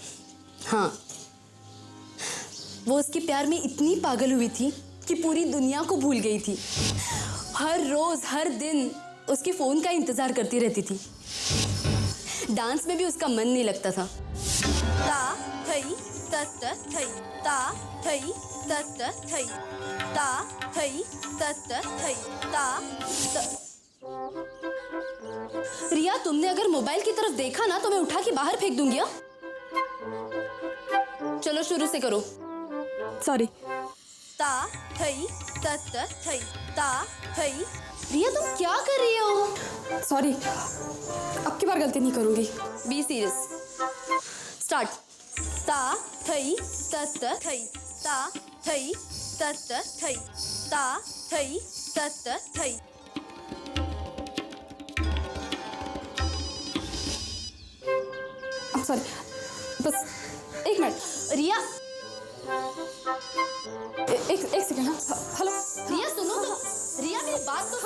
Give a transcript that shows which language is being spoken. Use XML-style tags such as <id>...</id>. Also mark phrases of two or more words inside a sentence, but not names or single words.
<hi>हाँ, वो उसके प्यार में इतनी पागल हुई थी कि पूरी दुनिया को भूल गई थी। हर रोज हर दिन उसके फोन का इंतजार करती रहती थी। डांस में भी उसका मन नहीं लगता था। ता थई तत थई, ता थई तत थई, ता थई तत थई, रिया, तुमने अगर मोबाइल की तरफ देखा ना तो मैं उठा के बाहर फेंक दूंगी। चलो शुरू से करो। सॉरी। ता थई तत थई, ता थई। रिया, तुम क्या कर रही हो? सॉरी, अब की बार गलती नहीं करूंगी।</hi> <en>Be serious. Start. ता थई तत थई, ता थई तत थई, ता थई तत थई।</en> <hi>सॉरी, बस एक मिनट। रिया, एक सेकंड। हाँ, हेलो रिया सुनो तो। रिया, मेरी बात तो।</hi>